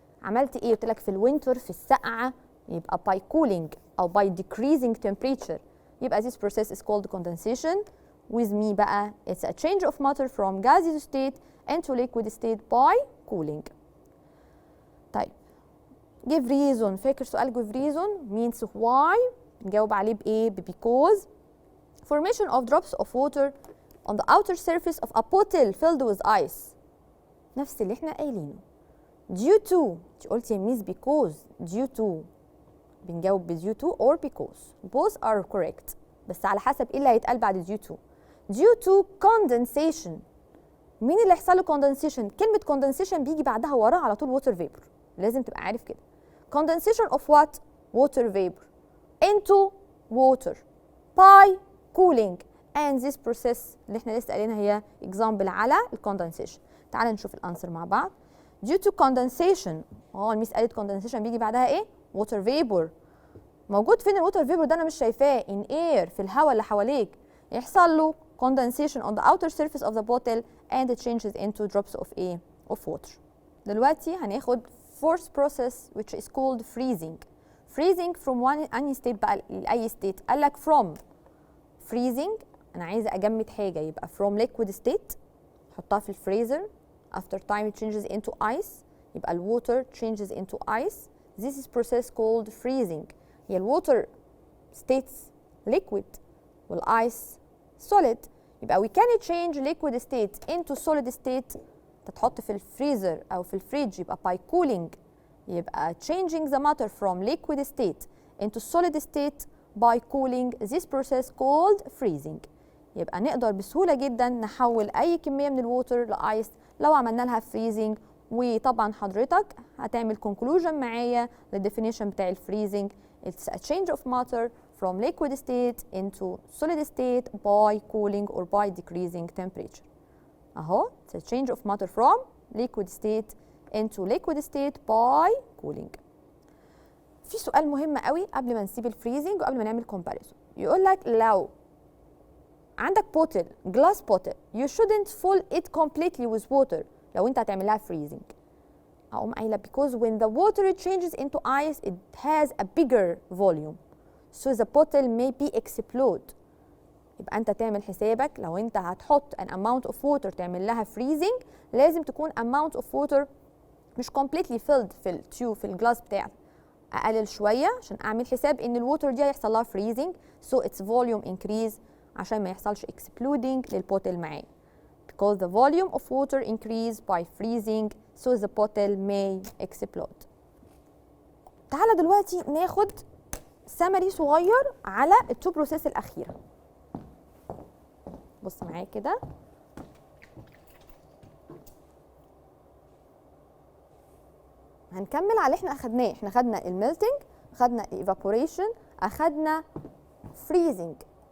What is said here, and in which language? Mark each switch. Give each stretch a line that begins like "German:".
Arabic: عملت ايه؟ قلت لك في الوينتر في السقعه يبقى
English: by cooling او by decreasing temperature. يبقى this process is called condensation. with me بقى it's a change of matter from gaseous state into liquid state by cooling. طيب give reason.
Arabic: فاكر سؤال
English: give reason means why؟
Arabic: نجاوب عليه بايه؟
English: because formation of drops of water on the outer surface of a bottle filled with ice.
Arabic: نفس اللي احنا قايلينه. due to انت قلتي يا ميس because due to بنجاوب ب due to or because both are correct بس على حسب ايه اللي هيتقال بعد due to.
English: due to condensation
Arabic: مين اللي هيحصل له condensation؟ كلمة condensation بيجي بعدها وراه على طول water vapor. لازم تبقى عارف كده.
English: condensation of what؟ water vapor into water by cooling and this process
Arabic: اللي احنا لسه قايلينها هي example على الكوندنسيشن. تعال نشوف الانسر مع بعض. due to condensation الميس قالت condensation بيجي بعدها ايه؟ water vapor. موجود فين الووتر فيبر ده؟ انا مش شايفاه.
English: in air
Arabic: في الهواء اللي حواليك يحصل له
English: condensation on the outer surface of the bottle and it changes into drops of air of water.
Arabic: دلوقتي هناخد
English: fourth process which is called freezing.
Arabic: freezing from any state بقى لأي state. قال لك from freezing أنا عايزة أجمد حاجة يبقى from liquid state حطها في الفريزر after time it changes into ice يبقى الwater changes into ice.
English: This is process called freezing. هي الwater states liquid والايس solid يبقى we can change liquid state into solid state.
Arabic: تتحط في الفريزر أو في الفريج
English: يبقى by cooling يبقى changing the matter from liquid state into solid state by cooling. This process called freezing.
Arabic: يبقى نقدر بسهولة جدا نحول أي كمية من الووتر لآيس لو عملنا لها freezing. وطبعا حضرتك هتعمل conclusion معايا للديفينيشن بتاع الفريزنج.
English: It's a change of matter from liquid state into solid state by cooling or by decreasing temperature. أهو it's a change of matter from liquid state into liquid state by cooling.
Arabic: في سؤال مهم قوي قبل ما نسيب الفريزنج وقبل ما نعمل comparison. يقول لك لو عندك بوتل
English: glass bottle you shouldn't fill it completely with water
Arabic: لو انت هتعمل لها
English: freezing.
Arabic: اقوم قايله
English: because when the water changes into ice it has a bigger volume so the bottle may be explode.
Arabic: يبقى انت تعمل حسابك لو انت هتحط an amount of water تعمل لها freezing لازم تكون amount of water مش completely filled في التيوب في الجلاس بتاعك. اقلل شويه عشان اعمل حساب ان الووتر دي هيحصل لها freezing
English: so its volume increase
Arabic: عشان ما يحصلش exploding للبوتل معايا.
English: because the volume of water increase by freezing so the bottle may explode.
Arabic: تعالى دلوقتي ناخد سمري صغير على التو بروسيس الأخيرة. بص معايا كده. هنكمل على اللي احنا أخدناه. احنا خدنا الميلتنج، خدنا evaporation، أخدنا freezing.